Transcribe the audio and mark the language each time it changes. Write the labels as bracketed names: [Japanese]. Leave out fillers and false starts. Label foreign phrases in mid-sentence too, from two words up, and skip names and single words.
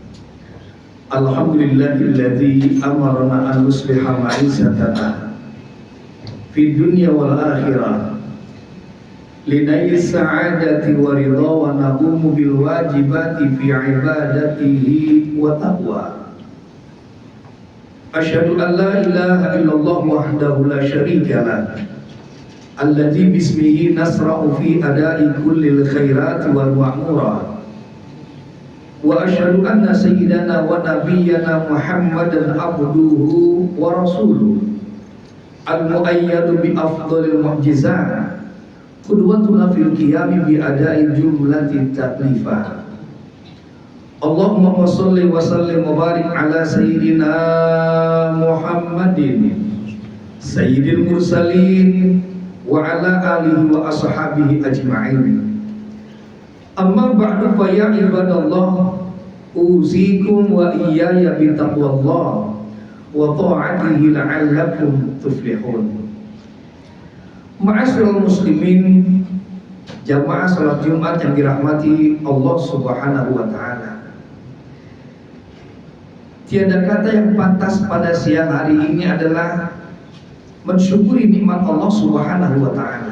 [Arabic] الحمد لله الذي أمرنا أن نصلح معيشتنا في الدنيا والآخرة لنيل السعادة والرضا ونقوم بالواجبات في عبادته وتقواه. أشهد أن لا إله إلا الله وحده لا شريك له الذي باسمه نشرع في أداء كل الخيرات والمأمورات. وأشهد أن سيدنا ونبينا محمدا عبده ورسوله المؤيد بأفضل المعجزات قدوتنا في القيام بأداء جملة تكليفه. اللهم صل وسلم وبارك على سيدنا محمد سيد المرسلين وعلى آله وأصحابه أجمعين. أما بعد فيا عباد الله أوصيكم وإياي بتقوى الله وطاعته لعلكم تفلحون. معاشر المسلمين, [Indonesian] jamaah salat Jumat yang dirahmati Allah [Arabic] سبحانه وتعالى. [Indonesian] Tiada kata yang pantas pada siang hari ini adalah mensyukuri nikmat Allah [Arabic] سبحانه وتعالى.